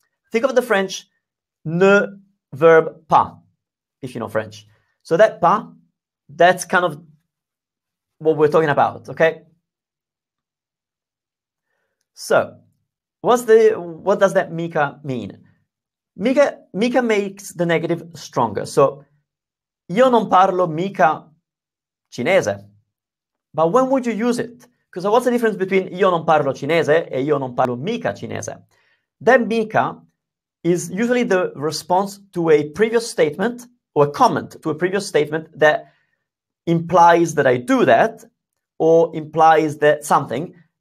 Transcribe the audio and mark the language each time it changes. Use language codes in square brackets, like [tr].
[en] Think of the French ne verb pas, if you know French. So that pas, that's kind of what we're talking about, okay? So what does that mica mean? Mica makes the negative stronger. [it] So io non parlo mica cinese. [en] But when would you use it? Because what's the difference between [it] io non parlo cinese e io non parlo mica cinese? [en] That mica is usually the response to a previous statement or a comment to a previous statement that implies that I do that or implies that something.